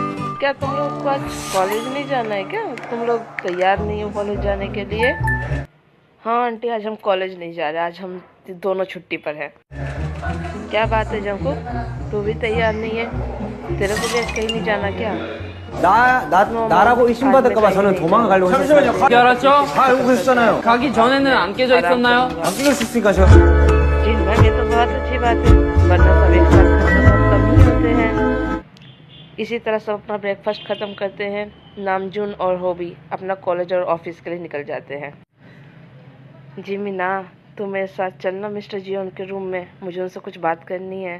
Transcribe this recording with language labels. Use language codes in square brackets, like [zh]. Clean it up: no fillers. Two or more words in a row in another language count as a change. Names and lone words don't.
[hi] क्या तुम लोग को आज कॉलेज नहीं जाना है क्या? तुम लोग तैयार नहीं हो कॉलेज जाने के लिए? हाँ आंटी, आज हम कॉलेज नहीं जा रहे, आज हम दोनों छुट्टी पर हैं। क्या बात है जंकू, तू भी तैयार नहीं है? तेरे को भी आज कहीं नहीं जाना क्या? [ko] 나라고 의심받을까 봐 저는 도망가려고 했어요. 어떻게 알았죠? 다 알고 있었잖아요. 가기 전에는 안 깨져 있었나요? 안 끼고 있었으니까 제가. [hi] दिन भर ये तो बहुत अच्छी बात है, वरना सब एक साथ खत्म कम ही होते हैं। इसी तरह सब अपना ब्रेकफास्ट ख़त्म करते हैं। नामजून और होबी अपना कॉलेज और ऑफिस के लिए निकल जाते हैं। जिमिना, तू मेरे साथ चलना मिस्टर जियोन के रूम में, मुझे उनसे कुछ बात करनी है।